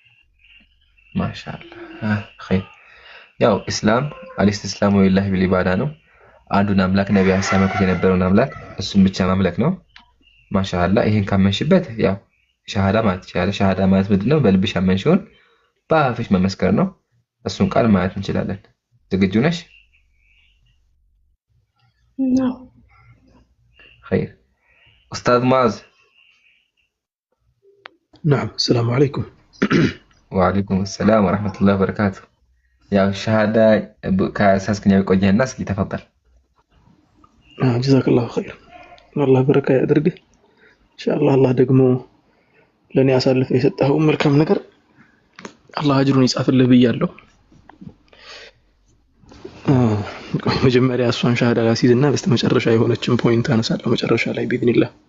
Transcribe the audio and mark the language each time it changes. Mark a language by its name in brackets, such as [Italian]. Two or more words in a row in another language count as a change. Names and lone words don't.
[Amharic] ማሻአላህ ኸይር። ያው እስላም [Arabic] الاستسلام لله بالعبادة [Amharic] ነው። አንዱን አምላክ ነብዩ ሲያመልኩት የነበረውን አምላክ እሱን ብቻ ማምለክ ነው። ማሻአላህ ይሄን ካመንሽበት ያው ሻሃዳ ማለት ይችላል። ሻሃዳ ማለት ምንድነው? በልብሽ አመንሽውን በአፍሽ መመስከር ነው። እሱን ቃል ማለት እንችላለን። ዝግጁ ነሽ? ነው። ኸይር ኡስታዝ ሙአዝ። [Arabic] نعم السلام عليكم. وعليكم السلام ورحمة الله وبركاته. [Amharic] ያው ሻሃዳ ከሳስከኛ ቆየህና እስኪ ተፈضل። [Arabic] جزاك الله خير. الله بركة [Amharic] ያድርግህ ኢንሻአላህ። አላህ ደግሞ ለኔ አሳልፈ የሰጠኸው መልካም ነገር አላህ አጅሩን ይጻፍልህ ብያለሁ። መጀመሪያ እሷን ሻሃዳ ላሲዝና በስተመጨረሻ የሆነችን ፖይንት አነሳለሁ መጨረሻ ላይ ቢኢዝኒላህ።